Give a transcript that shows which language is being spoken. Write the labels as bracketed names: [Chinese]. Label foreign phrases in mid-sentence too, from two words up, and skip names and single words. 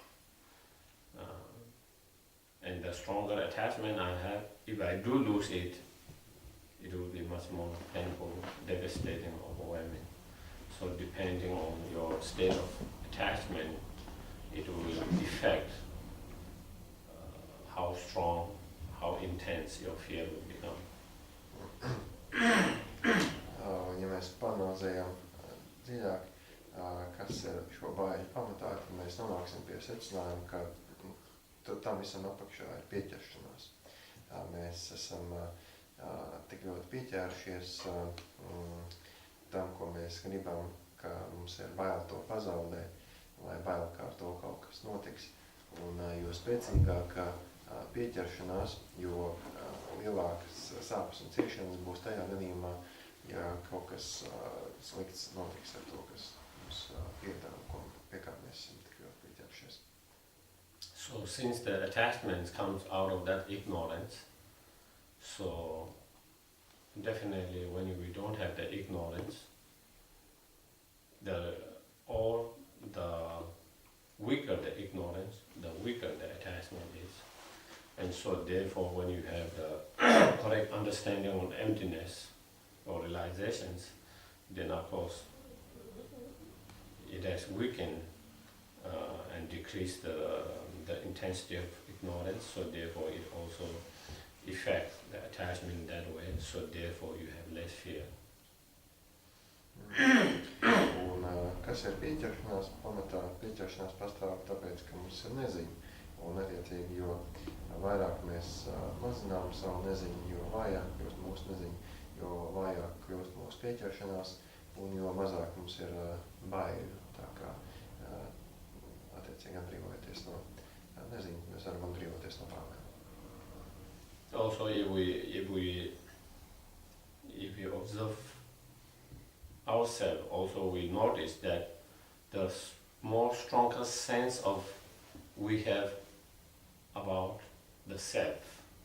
[English] And the stronger attachment I have, if I do lose it, it will be much more painful, devastating, overwhelming. So depending on your state of attachment, it will affect how strong, how intense your fear will become. [Latvian] Ja mēs panalizējam dziļāk, kas ir šo baiļu pamatā, tad mēs nonāksim pie secinājuma, ka tam visam apakšā ir pieķeršanās. Mēs esam tik ļoti pieķērušies tam, ko mēs gribam, ka mums ir bail to pazaudēt, vai bail, kā ar to kaut kas notiks. Un jo spēcīgāk pieķeršanās, jo lielākas sāpes un ciešanas būs tajā gadījumā, ja kaut kas slikts notiks ar to, kas mums piedara, pie kā mēs esam tik ļoti pieķērušies. [English] So since the attachment comes out of that ignorance, so definitely when we don't have the ignorance, the weaker the ignorance, the weaker the attachment is. And so therefore when you have the correct understanding on emptiness or realizations, then of course it has weakened and and decrease the intensity of ignorance, so therefore it also affects the attachment in that way, so therefore you have less fear. [Latvian] Un kas ir pieķeršanās? Pamatā pieķeršanās pastāv tāpēc, ka mums ir neziņa. Un attiecīgi, jo vairāk mēs mazinām savu neziņu, jo vājāk kļūst mūsu neziņa, jo vājāk kļūst mūsu pieķeršanās, un jo mazāk mums ir baiļu. Tā kā attiecīgi atbrīvoties no neziņas, mēs varam atbrīvoties no bālēm. [English] Also, if we observe ourselves, also we notice that the more stronger sense of we have about the self,